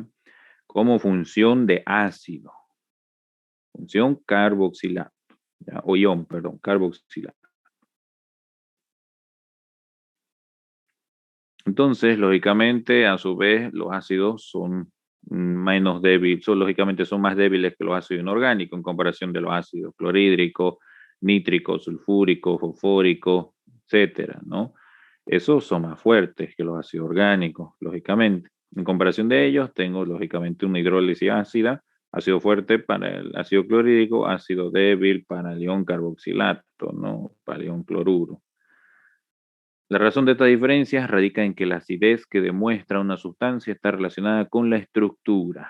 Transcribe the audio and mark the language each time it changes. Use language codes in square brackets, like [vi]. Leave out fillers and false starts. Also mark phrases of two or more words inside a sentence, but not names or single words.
[es] Como función de ácido, función carboxilato, ¿ya? O ion, perdón, carboxilato. Entonces, lógicamente, a su vez, los ácidos son menos débiles, lógicamente son más débiles que los ácidos inorgánicos en comparación de los ácidos clorhídricos, nítricos, sulfúricos, fosfóricos, etcétera, ¿no? Esos son más fuertes que los ácidos orgánicos, lógicamente. En comparación de ellos, tengo lógicamente una hidrólisis ácida, ácido fuerte para el ácido clorhídrico, ácido débil para el ion carboxilato, ¿no?, para el ion cloruro. La razón de esta diferencia radica en que la acidez que demuestra una sustancia está relacionada con la estructura.